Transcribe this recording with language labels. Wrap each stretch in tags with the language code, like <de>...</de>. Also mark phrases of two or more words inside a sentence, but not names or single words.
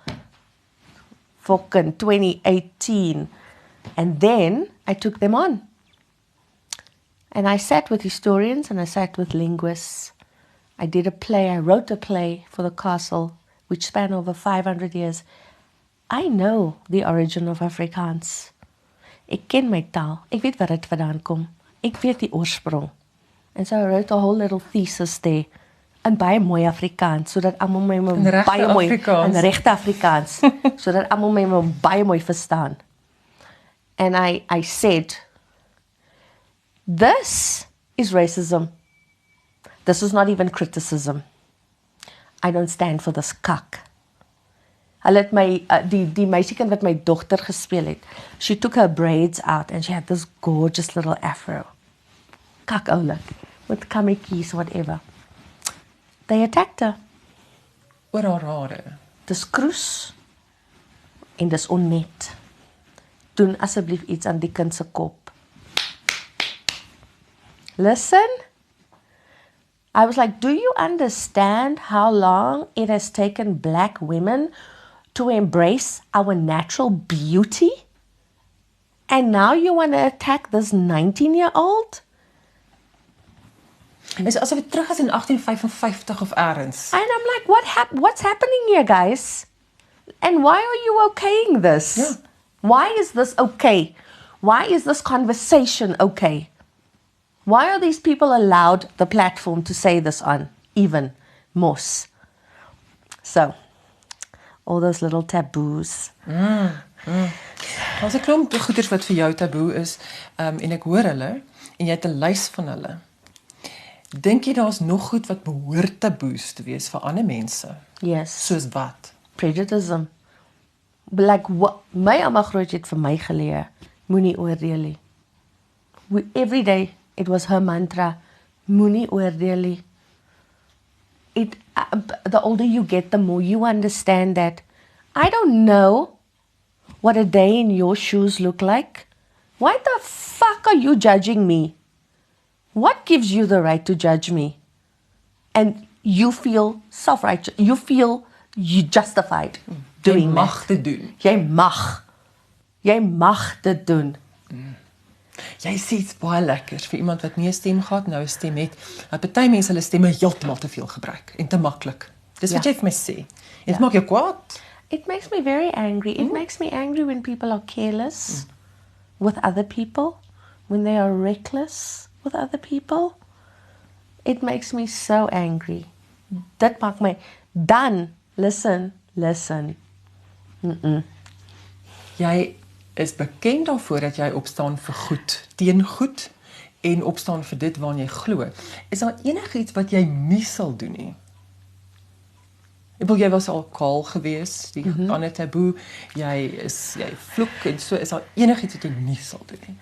<en>Fucking 2018. And then I took them on. And I sat with historians and I sat with linguists. I wrote a play for the castle, which spanned over 500 years. I know the origin of Afrikaans.</en> <af>Ek ken my taal. Ek weet waar dit vandaan kom. Ek weet die oorsprong.</af> <en>And so I wrote a whole little thesis there.</en> <af>In baie mooi Afrikaans, sodat almal my baie mooi in regte Afrikaans, sodat almal my baie mooi verstaan.</af> <en>And I said, this is racism. This is not even criticism. I don't stand for this kak.</en> <af>Hulle het my, die meisiekind wat my dogter gespeel het,</af> <en>she took her braids out and she had this gorgeous little afro.</en> <af>Kak oulik, with kammetjies, whatever.</af> <en>They attacked her.</en> <af>Oor haar hare. Dis kroes en dis onnet. Doen asseblief iets aan die kind se kop.</af> <en>Listen. I was like, do you understand how long it has taken black women to embrace our natural beauty? And now you want to attack this 19-year-old?</en> <af>Is asof dit terug is in 1855 of elders.</af> <en>And I'm like, what's happening here, guys? And why are you okaying this? Yeah. Why is this okay? Why is this conversation okay? Why are these people allowed the platform to say this on, even moes? So, all those little taboos.</en> <af>Daar's 'n klomp goeders wat vir jou taboe is, en ek hoor hulle, en jy het 'n lys van hulle. Dink jy daar's nog goed wat behoort taboes te wees vir ander mense?</af> <en>Yes.</en> <af>Soos wat?</af> <en>Prejudice. Like what</en> <af>my ouma groot het vir my geleer, moenie oordeel nie.</af> <en>Every day it was her mantra,</en> <af>moenie oordeel nie.</af> <en>The older you get, the more you understand that I don't know what a day in your shoes look like. Why the fuck are you judging me? What gives you the right to judge me? And you feel self-righteous. You feel you justified doing</en> <af>Jy mag</af> <en>that.</en> <af>dit doen. Jy mag dit doen. Jy sê iets baie lekkers vir iemand wat nie 'n stem gehad, nou 'n stem het. Dat party mense hulle stemme heeltemal te veel gebruik en te maklik. Dis wat Ja. jy vir my sê. En dit maak jou kwaad.</af> <en>It makes me very angry. It makes me angry when people are careless with other people, when they are reckless with other people. It makes me so angry.</en> <af>Dit maak my, dan, listen. Jy is bekend daarvoor dat jy opstaan vir goed, teen goed en opstaan vir dit waarna jy glo. Is daar enigiets wat jy nie sal doen nie? Jy was al kaal gewees, die ander taboe, jy vloek en so, is daar enigiets wat jy nie sal doen nie?</af>